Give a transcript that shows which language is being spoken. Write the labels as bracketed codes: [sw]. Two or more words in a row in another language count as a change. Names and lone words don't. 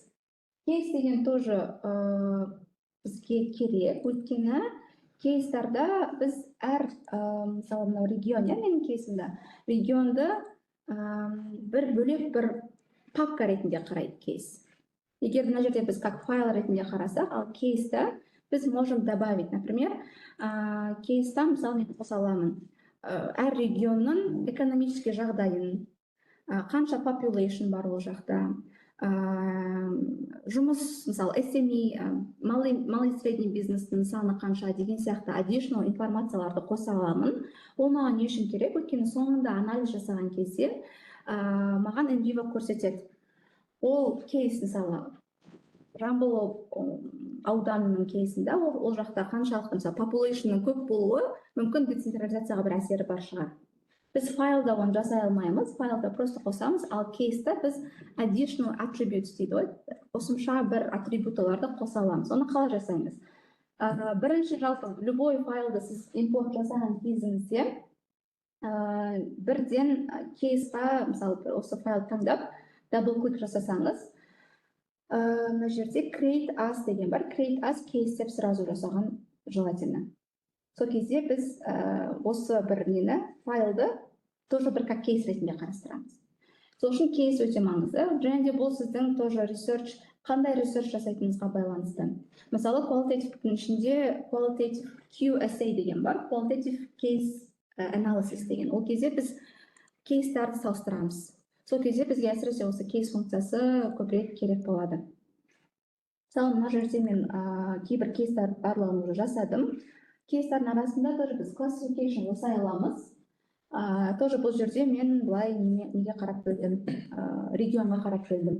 [kk] Кейс деген тоже бізге керек, өйткені кейстарда біз әр, мысалы, мынау регион, менің кейсімді, регионды бір бөлек бір папка ретінде қарайды кейс. Егер мына жерде біз как файл ретінде қарасақ, ал кейста біз [ru] можем добавить, например, [kk] кейста, мысалы, мен қоса аламын, әр регионның экономический жағдайын, қанша population бар ол жақта, жұмыс, мысалы, SME, [ru] малый средний [kk] бизнестің саны қанша деген сияқты additional информацияларды қоса аламын. Ол маған не үшін керек? Өйткені соңында анализ жасаған кезде маған NVivo көрсетеді. Ол кейс, мысалы, Жамбыл ауданының кейсінде ол жақта қаншалықты, мысалы, populationның көп болуы мүмкін децентрализацияға бір әсері бар шығар. Біз файлда оны жасай алмаймыз, файлда просто қосамыз, ал кейста біз [en] additional attributes [kk] дейді, қосымша бір атрибуталарды қоса аламыз. Оны қалай жасаймыз? Бірінші, жалпы, любой файлды сіз импорт жасаған кезіңізде бірден кейсқа, мысалы, осы файл таңдап, дабл-клик жасасаңыз, мына жерде [en] create as [kk] деген бар. [en] Create as [kk] кейс деп сразу жасаған желательно. Сол кезде біз осы бір нені, файлды тоже бір как кейс ретінде қарастырамыз. Сол үшін кейс өте маңызды. Және де бұл сіздің тоже research, қандай research жасайтыныңызға байланысты. Мысалы, qualitative ішінде qualitative QSA деген бар, [en] qualitative case analysis [kk] деген. Ол кезде біз кейстарды салыстырамыз. Сол кезде бізге әсіресе осы кейс функциясы көбірек керек болады. Мысалы, мына жерде мен кейбір кейстар барлығын уже жасадым. Кейстардың арасында тоже біз classification жасай аламыз. Тоже бұл жерде мен былай неге қарап бөлдім, регионға қарап бөлдім.